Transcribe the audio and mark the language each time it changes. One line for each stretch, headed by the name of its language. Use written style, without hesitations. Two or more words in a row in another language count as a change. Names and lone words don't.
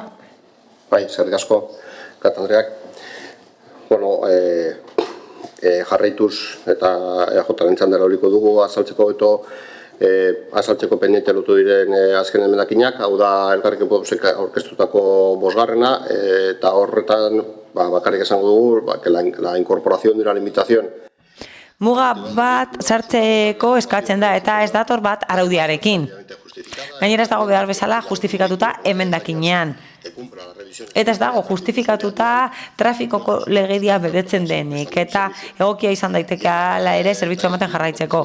Basque: Bai, eskerrik asko, Kat Andreak. Bueno, jarraituz eta EAJaren txandara horiko dugu azaltzeko azaltzeko pendiente lotu diren azken emendakinak, hau da Elkarrekin Podemosek aurkeztutako 5. eta horretan bakarrik esango dugu
Spanish: que la incorporación de una limitación.
Basque: muga bat sartzeko eskatzen da eta ez dator bat araudiarekin. Gainera ez dago behar bezala justifikatuta emendakinean. Eta ez dago justifikatuta trafikoko legedia betetzen denik eta egokia izan daiteke hala ere zerbitzu ematen jarraitzeko.